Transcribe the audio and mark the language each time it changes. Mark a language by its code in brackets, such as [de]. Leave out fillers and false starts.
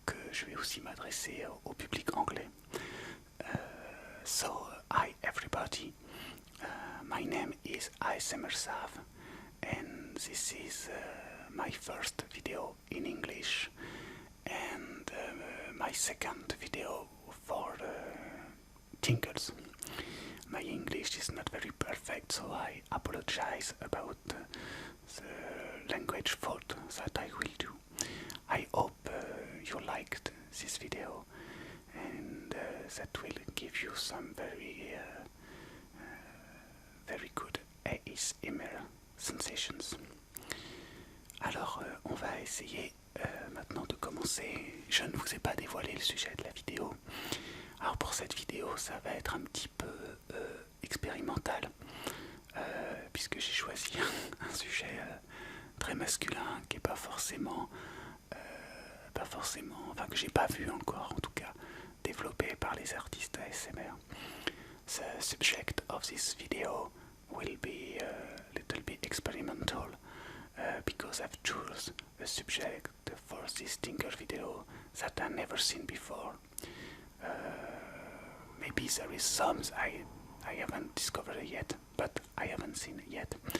[fr] Je vais aussi m'adresser au public anglais. [en] Hi everybody. My name is ASMR Sav, and this is my first video in English and my second video for tingles. My English is not very perfect, so I apologize about the language fault that I will do. I hope you liked this video and that will give you some very good ASMR sensations. [fr] Alors on va essayer maintenant de commencer. Je ne vous ai pas dévoilé le sujet de la vidéo. Alors pour cette vidéo ça va être un petit peu expérimental puisque j'ai choisi un sujet très masculin qui est pas forcément, enfin que j'ai pas vu encore en tout cas, développé par les artistes ASMR. [en] The subject of this video will be a little bit experimental because I've chosen a subject for this tingle video that I've never seen before. Maybe there is some I haven't discovered yet, but I haven't seen yet.